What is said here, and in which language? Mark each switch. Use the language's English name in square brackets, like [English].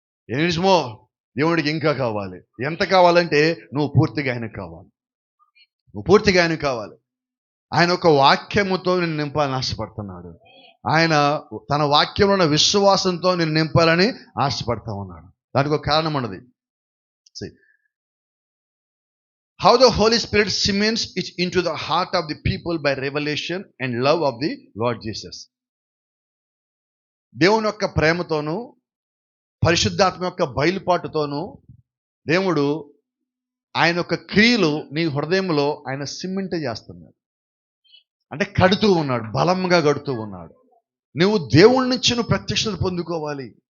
[Telugu] ఎనిమిదిమో దేవుడికి ఇంకా కావాలి. ఎంత కావాలంటే నువ్వు పూర్తిగా ఆయనకు కావాలి. నువ్వు పూర్తిగా ఆయనకు కావాలి. ఆయన ఒక వాక్యముతో నిన్ను నింపాలని ఆశపడుతున్నాడు. ఆయన తన వాక్యంలో ఉన్న విశ్వాసంతో నిన్ను నింపాలని ఆశపడతా ఉన్నాడు. దానికి ఒక కారణం ఉన్నది. [English] How the Holy Spirit cements it into the heart of the people by revelation and love of the Lord Jesus. [Telugu] దేవుని యొక్క ప్రేమతోనూ పరిశుద్ధాత్మ యొక్క బయలుపాటుతోనూ దేవుడు ఆయన యొక్క క్రియలు నీ హృదయంలో ఆయన సిమెంట్ చేస్తున్నాడు. అంటే కడుతూ ఉన్నాడు, బలంగా కడుతూ ఉన్నాడు. నువ్వు దేవుడి నుంచి నువ్వు ప్రత్యక్షత పొందుకోవాలి.